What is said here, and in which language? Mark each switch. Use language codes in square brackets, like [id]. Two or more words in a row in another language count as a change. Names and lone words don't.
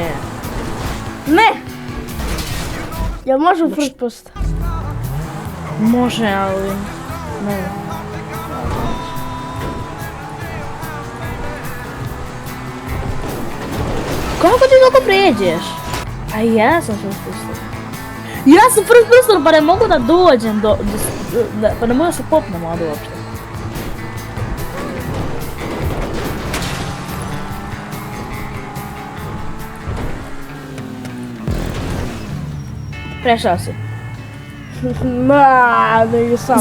[bs] Ne! Jel može u [en] first post? [bs] Može, ali... Ne. Kako ti tako pređeš? A ja sam [en] first person. [bs] Ja sam [en] first person, [bs] pa ne mogu da dođem pa ne mogu da se popnem ovdje uopšte. Prešao si. Nisam.